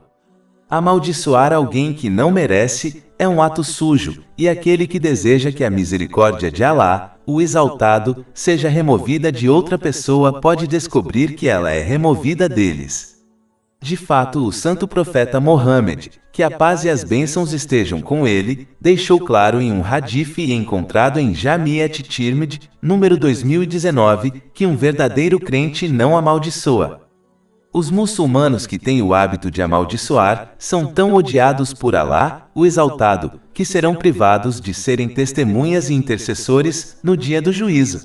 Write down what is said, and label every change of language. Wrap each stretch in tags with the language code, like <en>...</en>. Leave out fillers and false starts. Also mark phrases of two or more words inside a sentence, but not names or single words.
<pt>Amaldiçoar alguém que não merece é um ato sujo, e aquele que deseja que a misericórdia de Alá, o Exaltado, seja removida de outra pessoa pode descobrir que ela é removida deles. De fato, o santo profeta Mohammed, que a paz e as bênçãos estejam com ele, deixou claro em um hadith encontrado em Jami' at-Tirmidhi, número 2019, que um verdadeiro crente não amaldiçoa. Os muçulmanos que têm o hábito de amaldiçoar são tão odiados por Alá, o Exaltado, que serão privados de serem testemunhas e intercessores no dia do juízo.</pt>